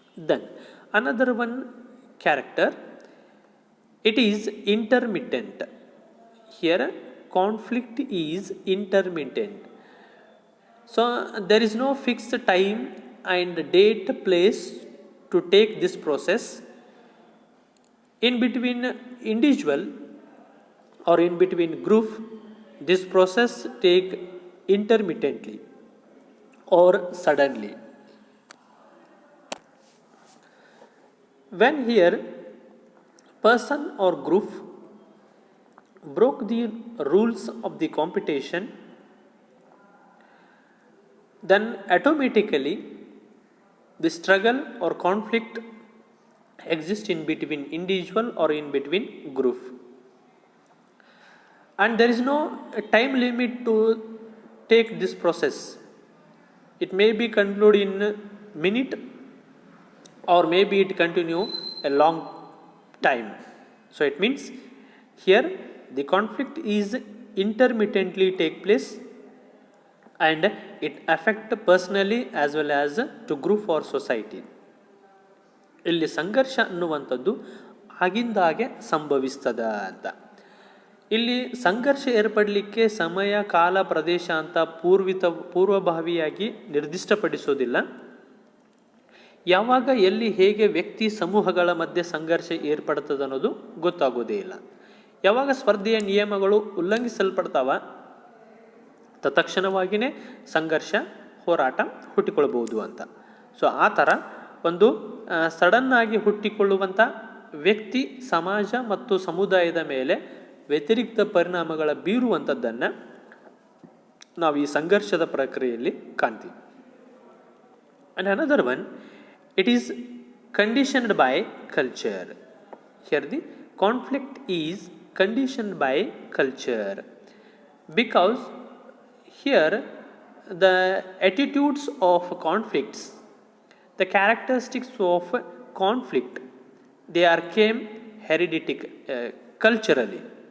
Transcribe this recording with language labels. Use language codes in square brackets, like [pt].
[en] Then another one character, it is intermittent. Here conflict is intermittent. So there is no fixed time and date, place to take this process. In between individual or in between group, this process take intermittently or suddenly. When here person or group broke the rules of the competition, then automatically the struggle or conflict exists in between individual or in between group, and there is no time limit to take this process. It may be concluded in a minute or maybe it continue a long time. So it means here the conflict is intermittently take place and it affect personally as well as to group or society. [kn] ಇಲ್ಲಿ ಸಂಘರ್ಷ ಅನ್ನುವಂಥದ್ದು ಆಗಿಂದಾಗೆ ಸಂಭವಿಸ್ತದ ಅಂತ. ಇಲ್ಲಿ ಸಂಘರ್ಷ ಏರ್ಪಡಲಿಕ್ಕೆ ಸಮಯ ಕಾಲ ಪ್ರದೇಶ ಅಂತ ಪೂರ್ವಭಾವಿಯಾಗಿ ನಿರ್ದಿಷ್ಟಪಡಿಸೋದಿಲ್ಲ. ಯಾವಾಗ ಎಲ್ಲಿ ಹೇಗೆ ವ್ಯಕ್ತಿ ಸಮೂಹಗಳ ಮಧ್ಯೆ ಸಂಘರ್ಷ ಏರ್ಪಡ್ತದೆ ಅನ್ನೋದು ಗೊತ್ತಾಗೋದೇ ಇಲ್ಲ. ಯಾವಾಗ ಸ್ಪರ್ಧೆಯ ನಿಯಮಗಳು ಉಲ್ಲಂಘಿಸಲ್ಪಡ್ತಾವ ತತ್ಕ್ಷಣವಾಗಿಯೇ ಸಂಘರ್ಷ ಹೋರಾಟ ಹುಟ್ಟಿಕೊಳ್ಬಹುದು ಅಂತ. ಸೊ ಆ ಥರ ಒಂದು ಸಡನ್ ಆಗಿ ಹುಟ್ಟಿಕೊಳ್ಳುವಂಥ ವ್ಯಕ್ತಿ ಸಮಾಜ ಮತ್ತು ಸಮುದಾಯದ ಮೇಲೆ ವ್ಯತಿರಿಕ್ತ ಪರಿಣಾಮಗಳ ಬೀರುವಂಥದ್ದನ್ನು ನಾವು ಈ ಸಂಘರ್ಷದ ಪ್ರಕ್ರಿಯೆಯಲ್ಲಿ ಕಾಣ್ತೀವಿ. [en] And another one, it is conditioned by culture. Here the conflict is conditioned by culture, because here the attitudes of conflicts, the characteristics of conflict, they are came hereditic, culturally.